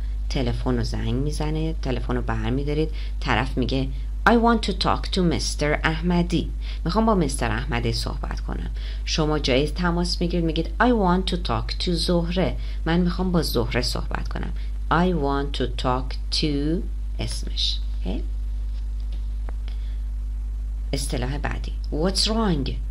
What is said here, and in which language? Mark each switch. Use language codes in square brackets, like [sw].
[fa] تلفن رو زنگ میزنه، تلفن رو برمیدارید، طرف میگه [en] I want to talk to Mr. [fa] احمدی. میخوام با مستر احمدی صحبت کنم. شما جای تماس میگیرید، میگید [en] I want to talk to [fa] زهره. من میخوام با زهره صحبت کنم. [en] I want to talk to اسمش. okay? [fa] اصطلاح بعدی [en] What's wrong?